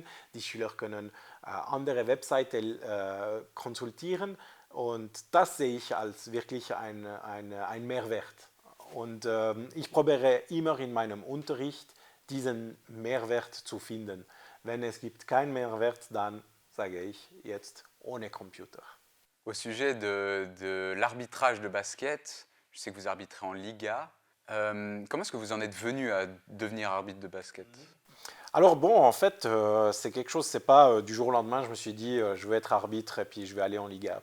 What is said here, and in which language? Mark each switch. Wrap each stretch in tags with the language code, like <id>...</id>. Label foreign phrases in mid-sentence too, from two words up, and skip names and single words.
<de>Die Schüler können andere Webseiten konsultieren. Und das sehe ich als wirklich ein Mehrwert. Und ich probiere immer in meinem Unterricht diesen Mehrwert zu finden. Wenn es gibt keinen Mehrwert, dann sage ich jetzt ohne Computer.</de> <fr>Au sujet de l'arbitrage de basket, je sais que vous arbitrez en Liga. Comment est-ce que vous en êtes venu à devenir arbitre de basket? Alors bon, en fait, c'est quelque chose, c'est pas du jour au lendemain, je me suis dit, je vais être arbitre et puis je vais aller en Liga.</fr>